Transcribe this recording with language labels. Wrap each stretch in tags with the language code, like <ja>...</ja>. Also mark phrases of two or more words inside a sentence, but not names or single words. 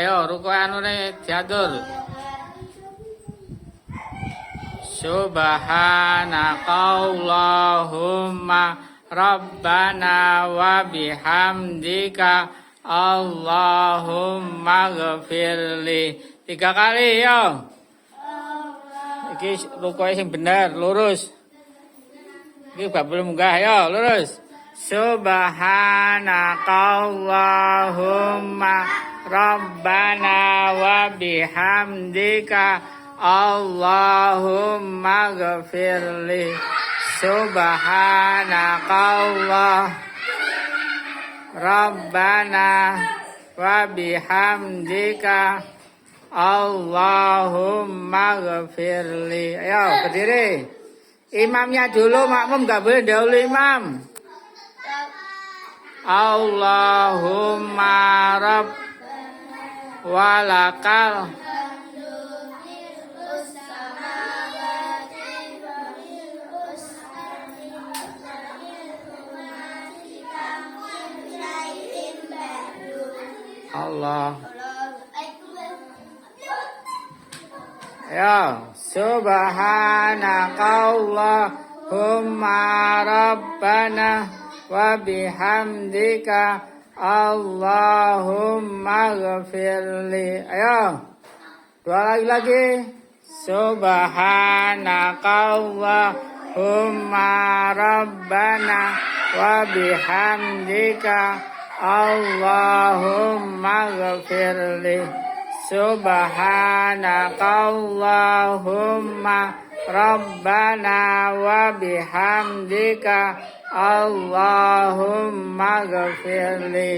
<jv>Ayo ruko anune diatur.</jv> <ar>سبحانك اللهم ربنا وبحمدك اللهم اغفر لي.</ar> <jv>3 kali yo. Iki rukoe sing bener, lurus. Iki gak belum munggah yo, lurus.</jv> <ar>سبحانك اللهم ربنا وبحمدك اللهم اغفر لي. سبحانك الله ربنا وبحمدك اللهم اغفر لي.</ar> <id>Ayo berdiri. Imamnya dulu, makmum gak boleh dahulu imam.</id> <ar>اللهم رب ولك الله. يا، سبحانك اللهم ربنا وبحمدك اللهم اغفر لي.</ar> <id>Ayo. 2 lagi.</id> <ar>سبحانك اللهم ربنا وبحمدك اللهم اغفر لي. سبحانك اللهم ربنا وبحمدك اللهم اغفر لي.</ar>